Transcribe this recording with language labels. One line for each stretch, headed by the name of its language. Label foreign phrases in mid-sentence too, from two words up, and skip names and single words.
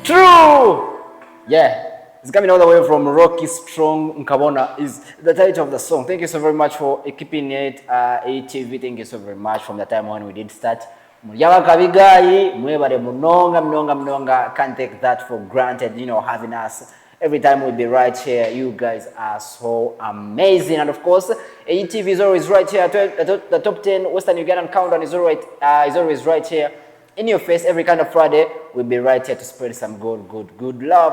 English: True! Yeah. It's coming all the way from Rocky Strong Nkabona is the title of the song. Thank you so very much for keeping it EYIT TV. Thank you so very much from the time when we did start.
Nyankole: Kabigai, mwebare mnonga.
English: Can't take that for granted, you know, having us. Every time we'll be right here. You guys are so amazing. And of course, EYIT TV is always right here. The top 10 Western Ugandan countdown is always right here. In your face, every kind of Friday, we'll be right here to spread some good love.